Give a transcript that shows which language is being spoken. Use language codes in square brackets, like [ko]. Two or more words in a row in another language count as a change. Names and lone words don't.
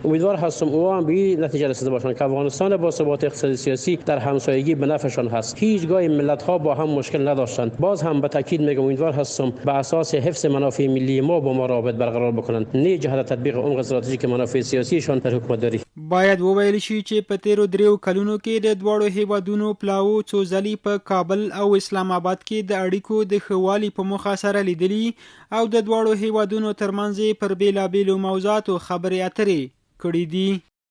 [fa] امیدوار هستم او هم به این نتیجه رسیده باشند که افغانستان با ثبات اقتصادی سیاسی در همسایگی به نفعشان هست. هیچگاه ملت ها با هم مشکل نداشتند. باز هم به تاکید میگم امیدوار هستم به اساس حفظ منافع ملی ما با ما روابط برقرار بکنند نه جهت تطبیق عمق استراتژیک منافع سیاسیشان در حکومت داری. [ps] باید وویل شي چې په تیرو 3 کلونو کې د دواړو هیوادونو پلاو څو ځلې په کابل او اسلام آباد کې د اړیکو د ښه والي په موخه سره لیدلي او د دواړو هیوادونو ترمنځ پر بیلابیلو موضوعاتو خبرې اترې کړې دي.